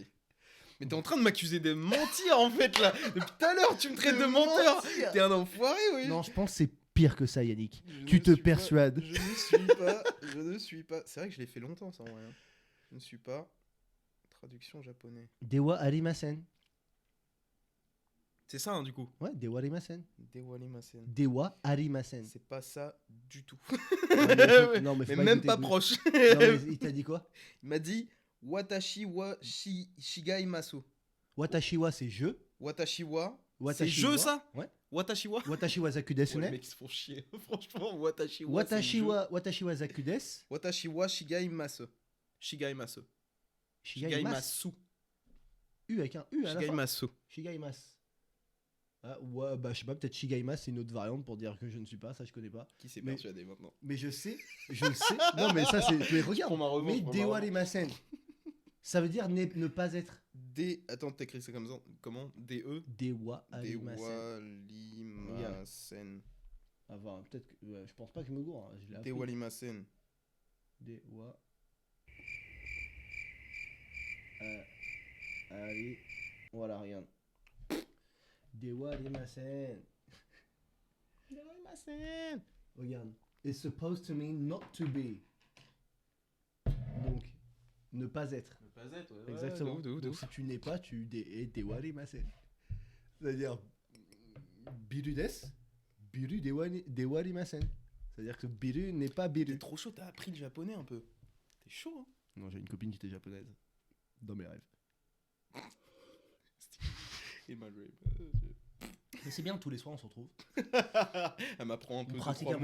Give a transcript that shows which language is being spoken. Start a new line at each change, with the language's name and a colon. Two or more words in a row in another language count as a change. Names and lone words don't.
French: Mais t'es en train de m'accuser de mentir en fait là. Depuis tout à l'heure, tu me traites de menteur. mentir. T'es un enfoiré, oui. Non, je pense que c'est pire que ça, Yannick. Je Tu ne te suis pas- persuades. Je ne suis pas. C'est vrai que je l'ai fait longtemps, ça en vrai. Je ne suis pas Traduction japonais.
Japanese: ではありません.
French: C'est ça, hein, du coup. Ouais,
Japanese: ではありません. ではありません. ではありません.
French: C'est pas ça du tout. Non, mais faut Mais pas même écouter pas Google. proche. Non, mais il t'a dit quoi? Il m'a dit
Japanese: 私は違います. 私は
French: c'est je.
Japanese: 私は. C'est Watashi
French: je
Japanese: wa-
French: ça Ouais.
Japanese: 私は. 私はザク
French: Ouais,
Japanese: desu
French: les
Japanese: ne.
French: mecs ils se font chier. Franchement,
Japanese: 私は. 私はザクです. 私は違います。違います. Shigaimasu.
French: U avec un U à la
Japanese: Shigai
French: fin.
Japanese: masu. Shigaimas.
French: Ah, ouais, bah je sais pas, peut-être Shigaimas c'est une autre variante pour dire que je ne suis pas, ça je connais pas. Qui s'est Mais- persuadé maintenant? Mais je sais. Non, mais ça c'est. Mais regarde. Prends ma revanche, Mais prends ma
Japanese: Dewa
French: revanche. arimasen. Ça veut dire ne pas être. Attends, t'écris ça comme ça. Comment? D-E.
Japanese: ではありません. ではありません.
French: Enfin, peut-être que. Ouais, je pense pas que je me gourre. Hein. Je l'ai appris.
Japanese: ではありません. Dewa. Allez.
French: Voilà, regarde.
Japanese: ではありません. ではありません.
French: Regarde.
English: It's supposed to mean not to be.
French: Donc, ne pas être. Ne pas être, ouais. Exactement. De ouf. Donc, si tu n'es pas, tu es
Japanese: ではありません.
French: C'est-à-dire.
Japanese: Birudes. ビールではありません.
French: C'est-à-dire que Biru n'est pas T'es Biru. trop chaud, t'as appris le japonais un peu. T'es chaud, hein? Non, j'ai une copine qui était japonaise. Dans mes rêves. Et ma dream. Mais c'est bien, tous les soirs on se retrouve. Elle m'apprend un peu On deux, pratique trois